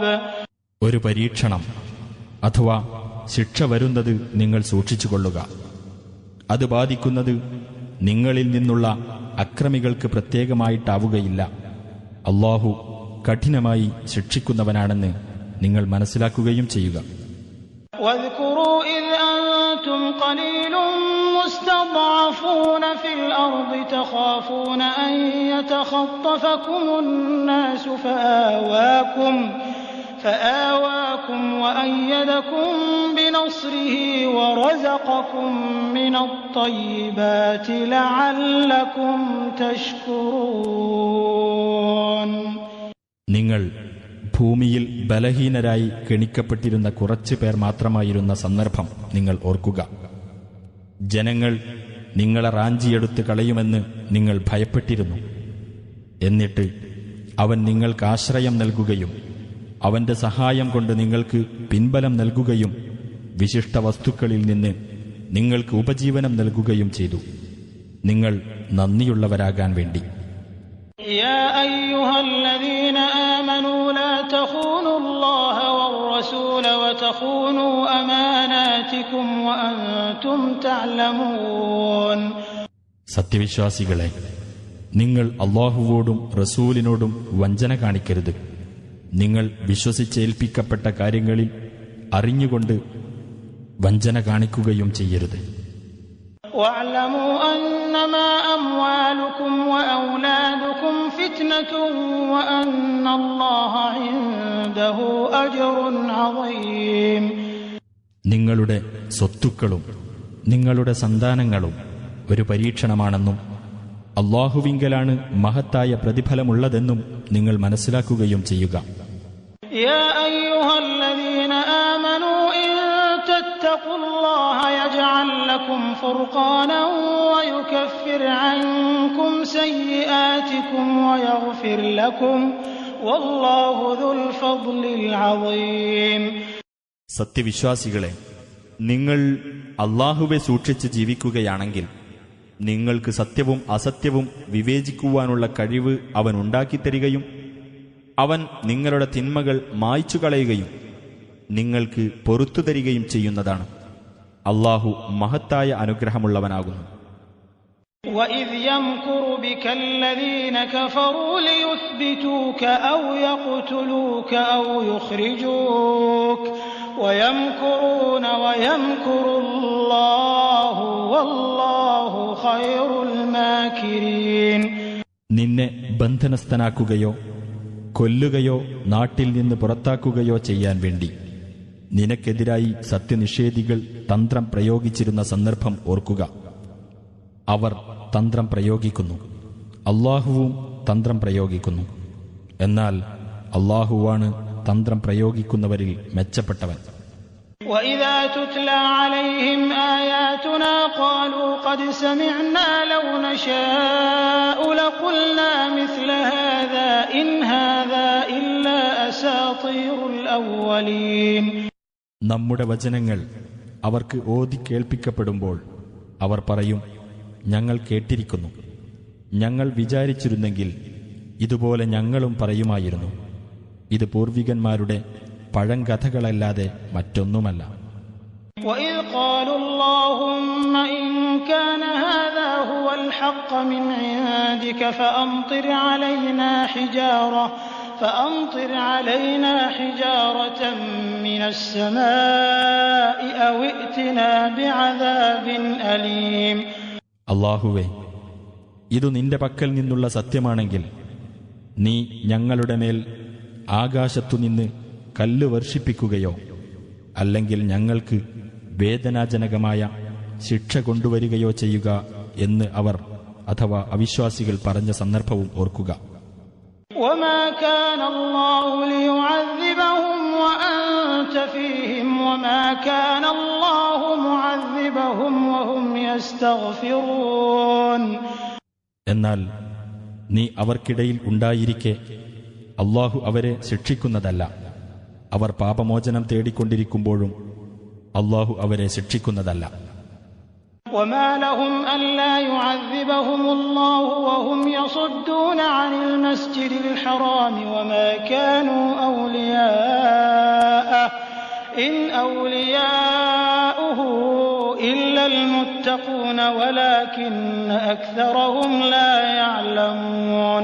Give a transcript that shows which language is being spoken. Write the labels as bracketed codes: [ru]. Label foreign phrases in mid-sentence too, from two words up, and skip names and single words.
[ml] ഒരു പരീക്ഷണം അഥവാ ശിക്ഷ വരുന്നത് നിങ്ങൾ സൂക്ഷിച്ചുകൊള്ളുക. അത് ബാധിക്കുന്നത് നിങ്ങളിൽ നിന്നുള്ള അക്രമികൾക്ക് പ്രത്യേകമായിട്ടാവുകയില്ല. അല്ലാഹു കഠിനമായി ശിക്ഷിക്കുന്നവനാണെന്ന് നിങ്ങൾ മനസ്സിലാക്കുകയും ചെയ്യുക. [ar] واذكروا إذ أنتم قليل مستضعفون في الأرض تخافون أن يتخطفكم الناس فآواكم وأيدكم بنصره ورزقكم من الطيبات لعلكم تشكرون. [ml] നിങ്ങൾ ഭൂമിയിൽ ബലഹീനരായി ഗണിക്കപ്പെട്ടിരുന്ന കുറച്ചു പേർ മാത്രമായിരുന്ന സന്ദർഭം നിങ്ങൾ ഓർക്കുക. ജനങ്ങൾ നിങ്ങളെ റാഞ്ചിയെടുത്ത് കളയുമെന്ന് നിങ്ങൾ ഭയപ്പെട്ടിരുന്നു. എന്നിട്ട് അവൻ നിങ്ങൾക്ക് ആശ്രയം നൽകുകയും അവന്റെ സഹായം കൊണ്ട് നിങ്ങൾക്ക് പിൻബലം നൽകുകയും വിശിഷ്ട വസ്തുക്കളിൽ നിന്ന് നിങ്ങൾക്ക് ഉപജീവനം നൽകുകയും ചെയ്തു, നിങ്ങൾ നന്ദിയുള്ളവരാകാൻ വേണ്ടി. [ar] يا أيها الذين آمنوا لا تخونوا الله والرسول وتخونوا أماناتكم وأنتم تعلمون. [ml] സത്യവിശ്വാസികളെ, നിങ്ങൾ അല്ലാഹുവോടും റസൂലിനോടും വഞ്ചന കാണിക്കരുത്. നിങ്ങൾ വിശ്വസിച്ചേൽപ്പിക്കപ്പെട്ട കാര്യങ്ങളിൽ അറിഞ്ഞുകൊണ്ട് വഞ്ചന കാണിക്കുകയും ചെയ്യരുത്. [ar] واعلموا أنما أموالكم وأولادكم فتنة وأن الله عنده أجر عظيم. [ml] നിങ്ങളുടെ സ്വത്തുക്കളും നിങ്ങളുടെ സന്താനങ്ങളും ഒരു പരീക്ഷണമാണെന്നും അല്ലാഹുവിങ്കലാണ് മഹത്തായ പ്രതിഫലമുള്ളതെന്നും നിങ്ങൾ മനസ്സിലാക്കുകയും ചെയ്യുക. [ar] يا أيها الذين آمنوا إن تتقوا الله يجعل لكم فرقانا ويكفر عنكم سيئاتكم ويغفر لكم والله ذو الفضل العظيم. [ml] സത്യവിശ്വാസികളെ, നിങ്ങൾ അല്ലാഹുവെ സൂക്ഷിച്ച് ജീവിക്കുകയാണെങ്കിൽ നിങ്ങൾക്ക് സത്യവും അസത്യവും വിവേചിക്കുവാനുള്ള കഴിവ് അവൻ ഉണ്ടാക്കിത്തരികയും അവൻ നിങ്ങളുടെ തിന്മകൾ മായ്ച്ചുകളയുകയും നിങ്ങൾക്ക് പൊറുത്തു തരികയും ചെയ്യുന്നതാണ്. അല്ലാഹു മഹത്തായ അനുഗ്രഹമുള്ളവനാകുന്നു. [ar] وَإِذْ يَمْكُرُ بِكَ الَّذِينَ كَفَرُوا لِيُثْبِتُوكَ أَوْ يَقْتُلُوكَ أَوْ يُخْرِجُوكَ وَيَمْكُرُونَ وَيَمْكُرُ اللَّهُ وَاللَّهُ خَيْرُ الْمَاكِرِينَ. [ml] നിന്നെ ബന്ധനസ്ഥനാക്കുകയോ കൊല്ലുകയോ നാട്ടിൽ നിന്ന് പുറത്താക്കുകയോ ചെയ്യാൻ വേണ്ടി നിനക്കെതിരായി സത്യനിഷേധികൾ തന്ത്രം പ്രയോഗിച്ചിരുന്ന സന്ദർഭം ഓർക്കുക. അവർ തന്ത്രം പ്രയോഗിക്കുന്നു, അല്ലാഹുവും തന്ത്രം പ്രയോഗിക്കുന്നു. എന്നാൽ അല്ലാഹുവാണ് തന്ത്രം പ്രയോഗിക്കുന്നവരിൽ മെച്ചപ്പെട്ടവൻ. [ar] وَإِذَا تُتْلَى عَلَيْهِمْ آيَاتُنَا قَالُوا قَدْ سَمِعْنَا لَوْ نَشَاءُ لَقُلْنَا مِثْلَ هَذَا إِنْ هَذَا إِلَّا أَسَاطِيرُ الْأَوَّلِينَ. [ml] നമ്മുടെ വചനങ്ങൾ അവർക്ക് ഓതി കേൾപ്പിക്കപ്പെടുമ്പോൾ അവർ പറയും, ഞങ്ങൾ കേട്ടിരിക്കുന്നു. ഞങ്ങൾ വിചാരിച്ചിരുന്നെങ്കിൽ ഇതുപോലെ ഞങ്ങളും പറയുമായിരുന്നു. ഇത് പൂർവികന്മാരുടെ പഴങ്കഥകളല്ലാതെ മറ്റൊന്നുമല്ല. [ar] وَإِذْ قَالُوا اللَّهُمَّ إِن كَانَ هَذَا هُوَ الْحَقَّ مِنْ عِندِكَ فَأَمْطِرْ عَلَيْنَا حِجَارَةً مِنَ السَّمَاءِ أَوْ ائْتِنَا بِعَذَابٍ أَلِيمٍ. [ml] അല്ലാഹുവേ, ഇതു നിന്റെ പക്കൽ നിന്നുള്ള സത്യമാണെങ്കിൽ നീ ഞങ്ങളുടെ മേൽ ആകാശത്തുനിന്ന് കല്ല് വർഷിപ്പിക്കുകയോ അല്ലെങ്കിൽ ഞങ്ങൾക്ക് വേദനാജനകമായ ശിക്ഷ കൊണ്ടുവരികയോ ചെയ്യുക എന്ന് അവർ അഥവാ അവിശ്വാസികൾ പറഞ്ഞ സന്ദർഭവും ഓർക്കുക. [ar] وَمَا كَانَ اللَّهُ لِيُعَذِّبَهُمْ وَأَنْتَ فِيهِمْ وَمَا كَانَ اللَّهُ مُعَذِّبَهُمْ وَهُمْ يَسْتَغْفِرُونَ. [ml] എന്നാൽ നീ അവർക്കിടയിൽ ഉണ്ടായിരിക്കെ അല്ലാഹു അവരെ ശിക്ഷിക്കുന്നതല്ല. അവർ പാപമോചനം തേടിക്കൊണ്ടിരിക്കുമ്പോഴും അല്ലാഹു അവരെ ശിക്ഷിക്കുന്നതല്ല. [ar] وَمَا لَهُمْ أَلَّا يُعَذِّبَهُمُ اللَّهُ وَهُمْ يَصُدُّونَ عَنِ الْمَسْجِدِ الْحَرَامِ وَمَا كَانُوا أَوْلِيَاءَهُ إِنْ أَوْلِيَاؤُهُ إِلَّا الْمُتَّقُونَ وَلَكِنَّ أَكْثَرَهُمْ لَا يَعْلَمُونَ.